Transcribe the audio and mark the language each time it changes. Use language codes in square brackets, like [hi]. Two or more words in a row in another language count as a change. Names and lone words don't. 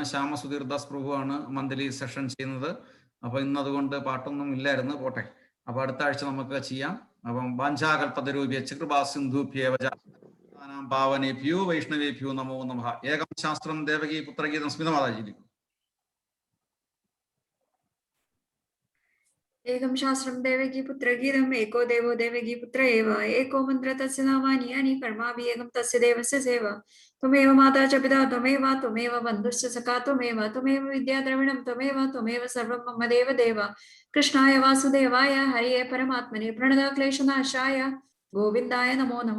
[ml] ശ്യാമസുധീർ ദാസ് പ്രഭു ആണ് [en] monthly session [ml] ചെയ്യുന്നത്. അപ്പൊ ഇന്ന് അതുകൊണ്ട് പാട്ടൊന്നും ഇല്ലായിരുന്നു, പോട്ടെ. അപ്പൊ അടുത്ത ആഴ്ച നമുക്ക് ചെയ്യാം. [sa] അപ്പം വാഞ്ചാകൽപതരൂപ്യ കൃപാ സിന്ധുഭ്യേവ ഭാവനേഭ്യോ വൈഷ്ണവേഭ്യോ നമോ നമഃ. ഏകം ശാസ്ത്രം ദേവകി പുത്രഗീതം സ്മിത മാതാജി. एकं शास्त्रं देवकी पुत्रगीतम् एको देवो देवकी पुत्र एव एको मन्त्र तस्य नामानि यानि कर्माभि एकं तस्य देवस्य सेवा त्वमेव माता च पिता त्वमेव बन्धुश्च सखा त्वमेव विद्या द्रविणं त्वमेव सर्वं मम देव कृष्णाय वासुदेवाय हरिये परमात्मने प्रणतक्लेशनाशाय गोविन्दाय नमो नमः.